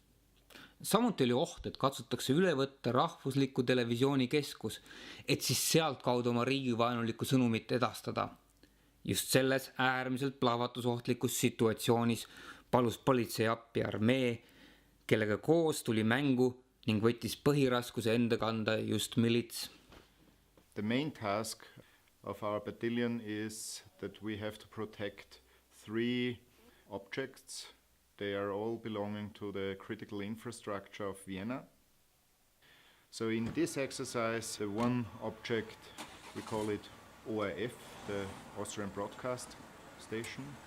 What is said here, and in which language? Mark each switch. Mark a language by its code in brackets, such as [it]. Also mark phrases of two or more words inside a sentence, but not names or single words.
[et] Samuti oli oht, et katsutakse üle võtta rahvusliku televisiooni keskus, et siis sealt kaudu oma riigivaenulikku sõnumit edastada. Just selles äärmiselt plahvatusohtlikus situatsioonis palus politsei appi armee, kellega koos tuli mängu ning võttis põhiraskuse enda kanda just milits. [en] The main task of our battalion is that we have to protect 3 objects. They are all belonging to the critical infrastructure of Vienna. So in this exercise, the one object, we call it ORF, the Austrian Broadcast Station.